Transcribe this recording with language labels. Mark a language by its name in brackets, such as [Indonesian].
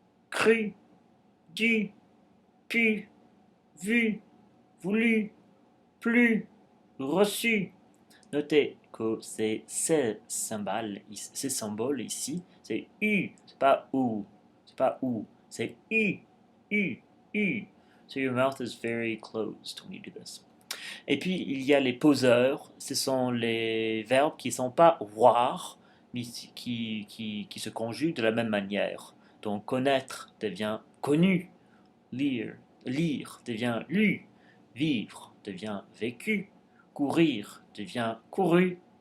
[French] cru, dû, pu, vu, voulu, plus, reçu. Notez que ces symboles ici, c'est U, c'est pas OU, c'est pas OU, c'est U, U, U. [English] So your mouth is very closed when you do this. [French] Et puis il y a les poseurs, ce sont les verbes qui ne sont pas voir, mais qui se conjuguent de la même manière. Donc connaître devient connu, lire devient lu, vivre devient vécu, courir devient couru.